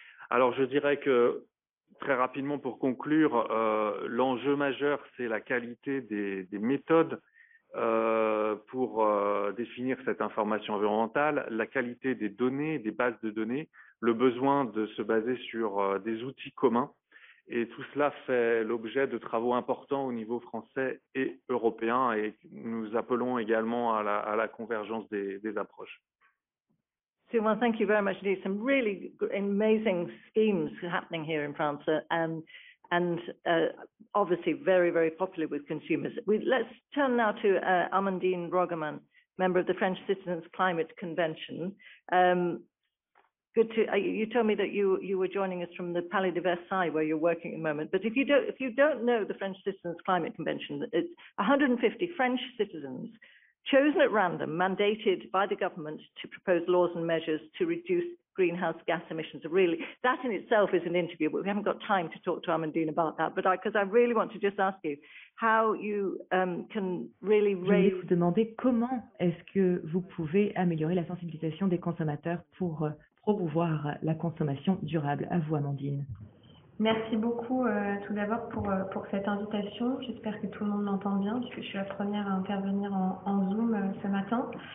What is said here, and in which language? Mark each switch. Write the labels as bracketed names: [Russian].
[French] Alors, je dirais que, très rapidement pour conclure, l'enjeu majeur, c'est la qualité des méthodes pour définir cette information environnementale, la qualité des données, des bases de données, le besoin de se baser sur des outils communs. Et tout cela fait l'objet de travaux importants au niveau français et européen, et nous appelons également à la convergence des approches. [English] Well, thank you very much indeed. Some really amazing schemes happening here in France, and obviously very, very popular with consumers. Let's turn now to Amandine Rogerman, member of the French Citizens Climate Convention. Good to you told me that you were joining us from the Palais de Versailles, where you're working at the moment. But if you don't know the French Citizens Climate Convention, it's 150 French citizens chosen at random, mandated by the government to propose laws and measures to reduce greenhouse gas emissions. Really, that in itself is an interview, but we haven't got time to talk to Amandine about that. But because I really want to just ask you how you can really raise. [French] Je voulais vous demander comment est-ce que vous pouvez améliorer la sensibilisation des consommateurs pour promouvoir la consommation durable. À vous, Amandine. Merci beaucoup tout d'abord pour cette invitation. J'espère que tout le monde m'entend bien, puisque je suis la première à intervenir en Zoom ce matin.